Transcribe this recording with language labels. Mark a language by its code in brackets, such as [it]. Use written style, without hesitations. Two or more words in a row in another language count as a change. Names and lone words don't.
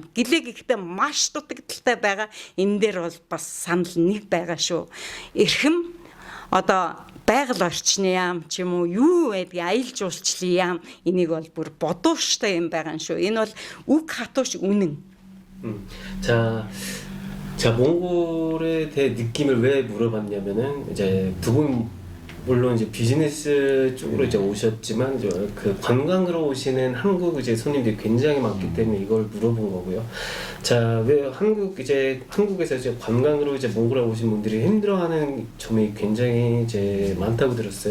[mn] Гэлээ гэхдээ маш дутагдaltaй байгаа. Энэ дээр бол бас санал нэг байгаа шүү. Эрхэм одоо байгаль орчны яам ч юм уу юу байдгийг аялал жуулчлалын яам энийг бол бүр бодууштай юм байгаа шүү. Энэ бол үг хатууш үнэн. [ko] 자, 몽골에 대해 느낌을 왜 물어봤냐면은 이제 두 분 물론 이제 비즈니스 쪽으로 이제 오셨지만 그 관광으로 오시는 한국 이제 손님들이 굉장히 많기 때문에 이걸 물어본 거고요. 자, 왜 한국에서 이제 관광으로 이제 몽골에 오신 분들이 힘들어하는 점이 굉장히 이제 많다고 들었어요.